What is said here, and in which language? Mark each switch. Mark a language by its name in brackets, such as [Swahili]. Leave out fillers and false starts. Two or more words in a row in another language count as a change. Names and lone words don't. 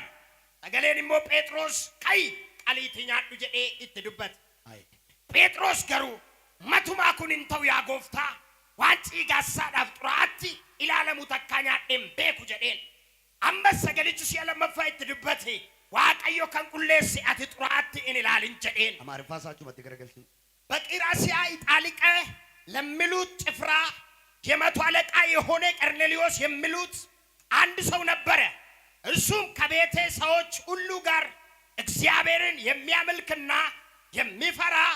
[Oromo] Sagaleen immoo Phexros qayi qaliitii nyaadhu jedhee itti dubbate. Phexros garuu matumaa kun hin ta'u yaa gooftaa waan ciigaasaadhaaf xuraatti ilaalamu takkaa nyaadheen beeku jedheen. Ammas sagalichi si'a lammaffaa itti dubbate waaqayyo kan qulleessi ati xuraatti in ilaalin jedheen. አማርፋሳችሁ በትገረገልሽ [Amharic] በቂራሲያ ኢጣሊቀ ለሚሉት ጭፍራ የመቶ አለቃ የሆነ ቀርኔሊዮስ የሚሉት አንድ ሰው ነበረ። እርሱም ከቤተ ሰዎች ሁሉ ጋር እግዚአብሔርን የሚያመልክና የሚፈራ